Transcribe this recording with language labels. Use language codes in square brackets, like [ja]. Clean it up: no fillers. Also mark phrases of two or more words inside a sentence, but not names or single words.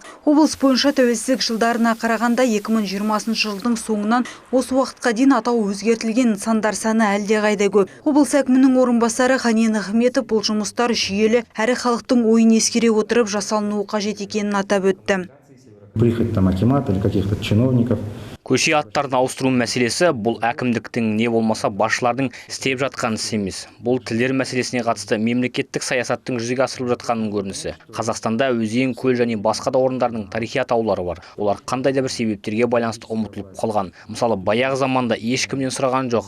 [kk] Облыс бойынша тәуелсіздік жылдарына қарағанда 2020 жылдың соңынан осы уақытқа дейін атау өзгертілген нысандар саны әлдеқайда көп. Облыс әкімінің орынбасары Ғани Нығметов бұл жұмыстар жүйелі әрі халықтың ойын ескере отырып жасалынуы қажет екенін атап өтті. [ru] Прихоть там акимата или каких-то чиновников. [kk] Көше аттарын ауыстыру мәселесі бұл әкімдіктің не болмаса басшылардың істеп жатқан іс емес. Бұл тілдер мәселесіне қатысты мемлекеттік саясаттың жүзеге асырылып жатқанның көрінісі. Қазақстанда өзен, көл және басқа да орындардың тарихи атаулары бар. Олар қандай да бір себептерге байланысты ұмытылып қалған. Мысалы, баяғы заманда ешкімнен сұраған жоқ.